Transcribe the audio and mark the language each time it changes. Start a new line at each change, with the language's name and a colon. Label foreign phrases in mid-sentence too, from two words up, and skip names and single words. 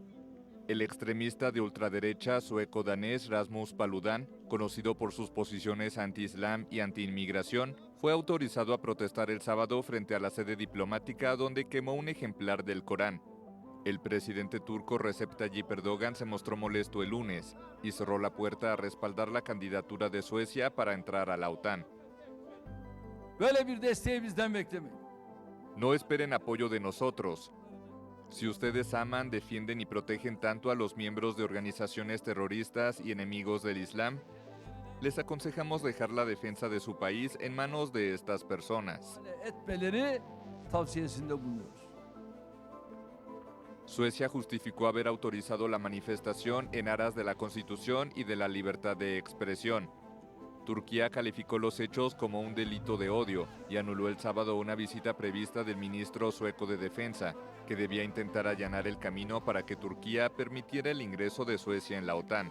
Spanish: El extremista de ultraderecha sueco-danés Rasmus Paludan, conocido por sus posiciones anti-islam y anti-inmigración, fue autorizado a protestar el sábado frente a la sede diplomática donde quemó un ejemplar del Corán. El presidente turco Recep Tayyip Erdogan se mostró molesto el lunes y cerró la puerta a respaldar la candidatura de Suecia para entrar a la OTAN.
Turkish: Böyle bir desteği bizden beklemeyin.
Spanish: No esperen apoyo de nosotros. Si ustedes aman, defienden y protegen tanto a los miembros de organizaciones terroristas y enemigos del Islam, les aconsejamos dejar la defensa de su país en manos de estas personas.
Turkish: Etmeleri tavsiyesinde bulunuyoruz.
Spanish: Suecia justificó haber autorizado la manifestación en aras de la Constitución y de la libertad de expresión. Turquía calificó los hechos como un delito de odio y anuló el sábado una visita prevista del ministro sueco de Defensa, que debía intentar allanar el camino para que Turquía permitiera el ingreso de Suecia en la OTAN.